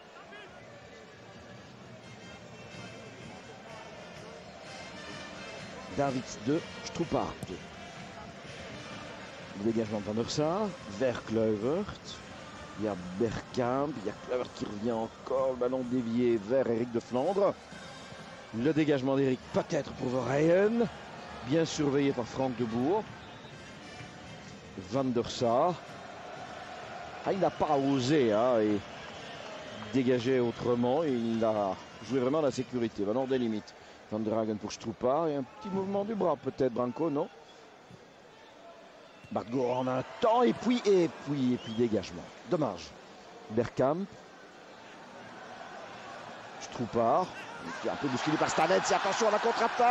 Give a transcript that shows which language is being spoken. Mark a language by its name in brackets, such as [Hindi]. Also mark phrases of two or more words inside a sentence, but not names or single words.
[French] Davids 2, Stroupard 2. Le dégagement de Van der Sar vers Kluivert. Il y a Bergkamp, il y a Kluivert qui revient encore, le ballon dévié vers Eric de Flandre. Le dégagement d'Eric peut-être pour Verheyen, bien surveillé par Frank de Boer. Van der Sar. Il n'a pas osé et dégager autrement, il a joué vraiment la sécurité, ballon des limites. Van der Hagen pour Stroupard et un petit mouvement du bras peut-être, Branco, non? Bartgo en un temps et puis dégagement. Dommage. Bergkamp. Stroupard. Qui est un peu bousculé par Stanets. Attention à la contre-attaque.